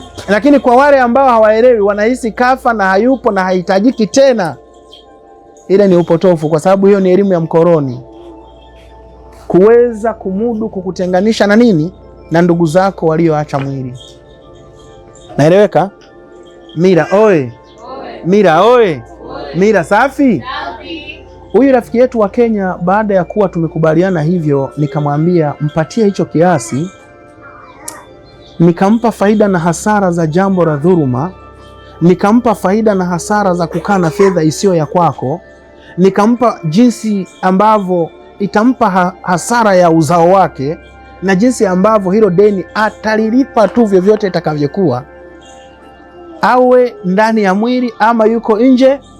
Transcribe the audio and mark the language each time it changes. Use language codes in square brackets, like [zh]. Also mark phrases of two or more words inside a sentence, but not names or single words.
[sw] Lakini kwa wale ambao hawaelewi, wanahisi kafa na hayupo na hahitajiki tena, ile ni upotofu, kwa sababu hiyo ni elimu ya mkoroni, kuweza kumudu kukutenganisha na nini? Na ndugu zako walioacha mwili. Naeleweka? Mira oye! Mira oye! Mira safi! Huyu rafiki yetu wa Kenya, baada ya kuwa tumekubaliana hivyo, nikamwambia mpatie hicho kiasi, nikampa faida na hasara za jambo la dhuluma, nikampa faida na hasara za kukaa na fedha isiyo ya kwako, nikampa jinsi ambavyo itampa hasara ya uzao wake, na jinsi ambavyo hilo deni atalilipa tu vyovyote itakavyokuwa, awe ndani ya mwili ama yuko nje.